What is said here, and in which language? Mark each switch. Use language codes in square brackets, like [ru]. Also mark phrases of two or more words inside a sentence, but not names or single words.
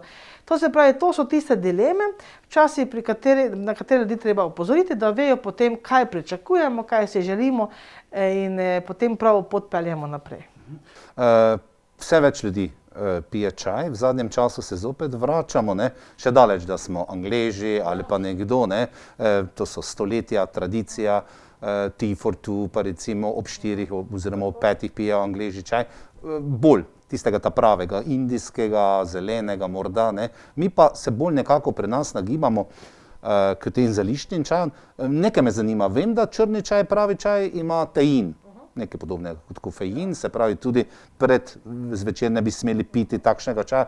[sl] To se pravi, to so tiste dileme, včasih na katere ljudi treba opozoriti, da vejo potem, kaj pričakujemo, kaj si želimo in potem pravo pot peljemo naprej. Vse več ljudi pije čaj, v zadnjem času se zopet vračamo, še daleč, da smo Angleži ali pa nekdo, to so stoletja, tradicija, [en] tea for two, [sl] pa recimo ob 4 oziroma ob 5 pijejo Angleži čaj, bolj tistega ta pravega, indijskega, zelenega morda, mi pa se bolj nekako pri nas nagibamo k tem zeliščnim čajem. Nekaj me zanima, vem, da črni čaj, pravi čaj ima tein, nekaj podobnega kot kofein, se pravi tudi pred zvečer ne bi smeli piti takšnega čaja.